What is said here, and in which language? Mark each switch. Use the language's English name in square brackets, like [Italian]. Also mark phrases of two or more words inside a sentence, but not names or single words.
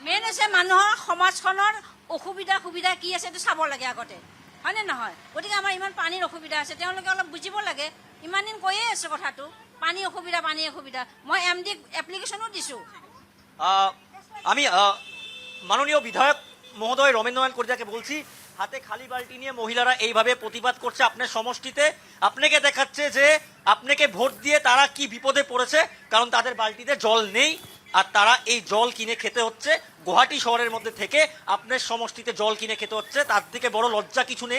[Assamese] মেইন হৈছে মানুহৰ সমাজখনৰ অসুবিধা সুবিধা কি আছে এইটো চাব লাগে আগতে, হয়নে নহয়? গতিকে আমাৰ ইমান পানীৰ অসুবিধা আছে, তেওঁলোকে অলপ বুজিব লাগে। ইমান দিন কৈয়ে আছে কথাটো, পানী অসুবিধা। মই MD এপ্লিকেশ্যনো দিছোঁ। [Bangla] আমি মাননীয় বিধায়ক মহোদয় রমেন্দ্র নারায়ণ কলিতাকে বলছি, হাতে খালি বালতি নিয়ে মহিলারা এইভাবে প্রতিবাদ করছে আপনার সমষ্টিতে, আপনাকে দেখাচ্ছে যে আপনাকে ভোট দিয়ে তারা কি বিপদে পড়েছে, কারণ তাদের বালতিতে জল নেই আর তারা এই জল কিনে খেতে হচ্ছে। গুয়াহাটি শহরের মধ্যে থেকে আপনার সমষ্টিতে জল কিনে খেতে হচ্ছে, তার থেকে বড় লজ্জা কিছু নেই।